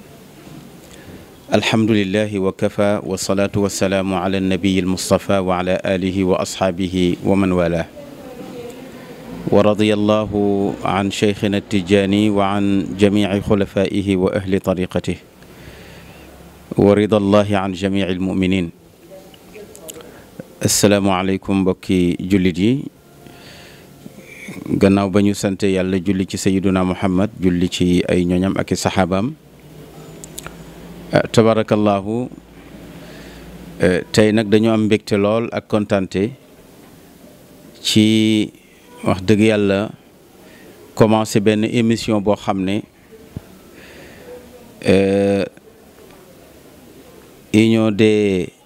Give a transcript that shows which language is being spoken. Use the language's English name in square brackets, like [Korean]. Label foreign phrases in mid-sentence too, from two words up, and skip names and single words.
[Arabic] الحمد لله وكفى والصلاة والسلام على النبي المصطفى وعلى آله وأصحابه ومن والاه ورضي الله عن شيخنا التجاني وعن جميع خلفائه وأهل طريقته ورضا الله عن جميع المؤمنين. [Wolof] asalaamaaleykum mbokki jullit yi gannaaw ba ñu sant yàlla julli ci sayiduna muhammad julli ci ay ñoñam ak i saxaabaam tabarakallahu tey nag dañu am mbégte lool ak kontante ci wax dëgg yàlla commencé benn émission boo xam ne [French] union des